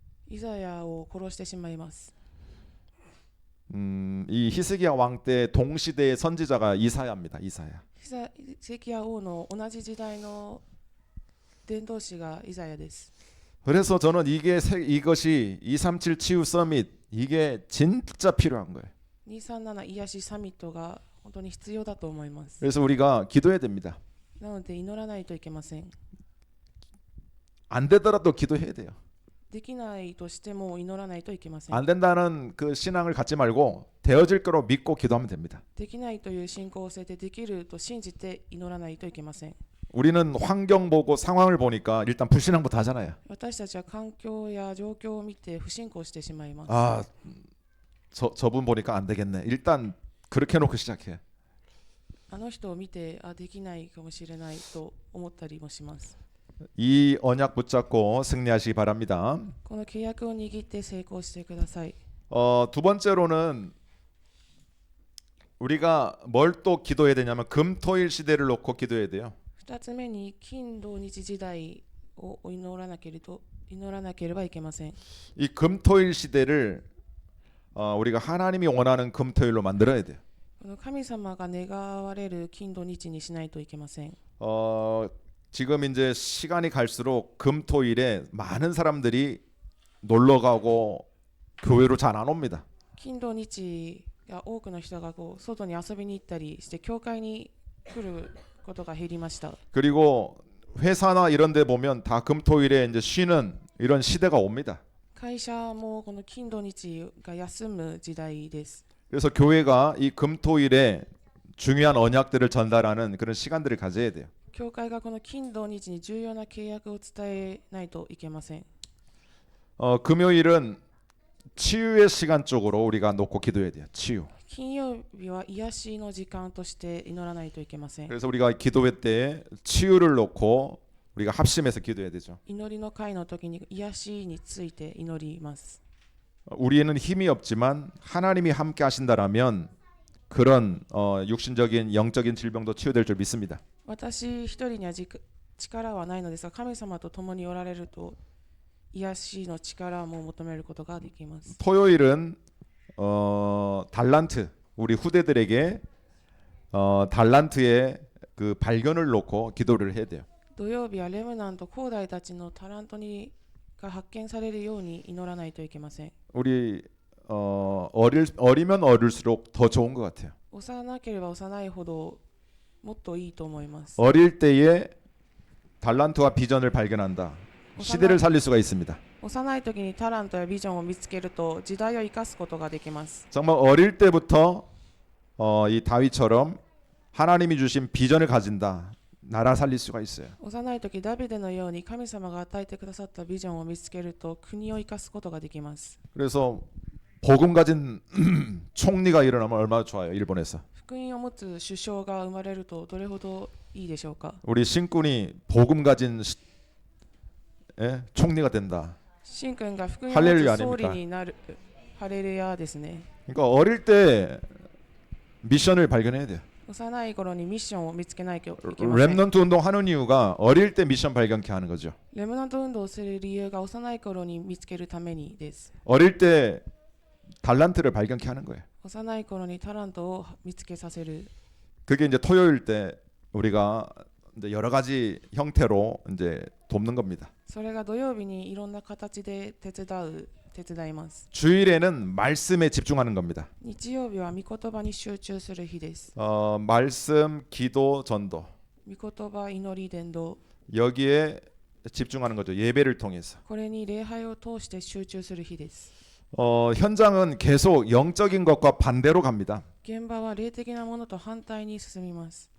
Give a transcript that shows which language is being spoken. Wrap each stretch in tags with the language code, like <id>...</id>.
<ja>イザヤを殺してしまいます。</ja> <ko>이 히스기야 왕 때 동시대의 선지자가 이사야입니다. 이사야.</ko> <ja>ヒゼキヤ王の同じ時代の伝道師がイザヤです。</ja> <ko>그래서 저는 이것이 237 치유 서밋 이게 진짜 필요한 거예요.</ko> <ja>237癒しサミットが本当に必要だと思います。</ja> <ko>그래서 우리가 기도해야 됩니다.</ko> <ja>なので祈らないといけません。</ja> <ko>안 되더라도 기도해야 돼요.</ko> <ja>できないとしても祈らないといけません。</ja> <ko>안 된다는 그 신앙을 갖지 말고 되어질 거로 믿고 기도하면 됩니다.</ko> <ja>できないという信仰を捨ててできると信じて祈らないといけません。</ja> <ko>우리는 환경 보고 상황을 보니까 일단 불신앙부터 하잖아요.</ko> <ja>私たちは環境や状況を見て不信仰してしまいます。</ja> <ko>아, 저분 보니까 안 되겠네. 일단 그렇게 해놓고 시작해.</ko> <ja>あの人を見てできないかもしれないと思ったりもします。</ja> <ko>이 언약 붙잡고 승리하시기 바랍니다.</ko> <ja>この契約を握って成功してください。</ja> <ko>두 번째로는 우리가 뭘 또 기도해야 되냐면 금토일 시대를 놓고 기도해야 돼요.</ko> <ja>2つ目に金土日時代を祈らなければいけません。</ja> <ko>이 금토일 시대를 우리가 하나님이 원하는 금토일로 만들어야 돼요.</ko> <ja>この神様が願われる金土日にしないといけません。</ja> <ko>지금 이제 시간이 갈수록 금토일에 많은 사람들이 놀러 가고 교회로 잘 안 옵니다.</ko> <ja>金土日が多くの人が外に遊びに行ったりして教会に来ることが減りました。</ja> <ko>그리고 회사나 이런 데 보면 다 금토일에 이제 쉬는 이런 시대가 옵니다.</ko> <ja>会社もこの金土日が休む時代です。</ja> <ko>그래서 교회가 이 금토일에 중요한 언약들을 전달하는 그런 시간들을 가져야 돼요.</ko> <ja>教会がこの金土日に重要な契約を伝えないといけません。</ja> <ko>금요일은 치유의 시간 쪽으로 우리가 놓고 기도해야 돼요. 치유.</ko> <ja>金曜日は癒しの時間として祈らないといけません。</ja> <ko>그래서 우리가 기도회 때 치유를 놓고 우리가 합심해서 기도해야 되죠.</ko> <ja>祈りの会の時に癒しについて祈ります。</ja> <ko>우리에는 힘이 없지만 하나님이 함께 하신다라면 그런 육신적인 영적인 질병도 치유될 줄 믿습니다.</ko> <ja>私一人には力はないのですが、神様と共におられると癒しの力も求めることができます。</ja> <ko>토요일은 달란트 우리 후대들에게 달란트의 그 발견을 놓고 기도를 해야 돼요.</ko> <ja>土曜日はレムナント後代たちのタラントが発見されるように祈らないといけません。</ja> <ko>우리 어리면 어릴수록 더 좋은 것 같아요.</ko> <ja>幼ければ幼いほどもっといいと思います。</ja> <ko>어릴 때에 달란트와 비전을 발견한다. 시대를 살릴 수가 있습니다.</ko> <ja>幼い時にタラントやビジョンを見つけると時代を生かすことができます。</ja> <ko>정말 어릴 때부터 이 다윗처럼 하나님이 주신 비전을 가진다. 나라 살릴 수가 있어요.</ko> <ja>幼い時ダビデのように神様が与えてくださったビジョンを見つけると国を生かすことができます。</ja> <ko>그래서 복음 가진 총리가 일어나면 얼마나 좋아요. 일본에서.</ko> <ja>福音を持つ首相が生まれるとどれほどいいでしょうか。</ja> <ko>우리 신군이 복음 가진 총리가 된다.</ko> <ja>シン君が福音を持</ja> <ko>할렐루야</ko> <ja>つ総理</ja> <ko>아닙니까?</ko> <ja>になる。ハレルヤですね。</ja> <ko>그러니까 어릴 때 미션을 발견해야 돼요.</ko> <ja>幼い頃にミッションを見つけないといけません。</ja> <ko>렘넌트 운동 하는 이유가 어릴 때 미션 발견케 하는 거죠.</ko> <ja>レムナント運動をする理由が幼い頃に見つけるためにです。</ja> <ko>어릴 때 달란트를 발견케 하는 거예요.</ko> <ja>幼い頃にタラントを見つけさせる。</ja> <ko>그게 이제 토요일 때 우리가 이제 여러 가지 형태로 이제 돕는 겁니다.</ko> <ja>それが土曜日にいろんな形で手伝います。</ja> <ko>주일에는 말씀에 집중하는 겁니다.</ko> <ja>日曜日は御言葉に集中する日です。</ja> <ko>말씀, 기도, 전도</ko> <ja>御言葉、祈り、伝道、</ja> <ko>여기에 집중하는 거죠. 예배를 통해서.</ko> <ja>これに礼拝を通して集中する日です。</ja> <ko>현장은 계속 영적인 것과 반대로 갑니다.</ko> <ja>現場は霊的なものと反対に進みます。</ja>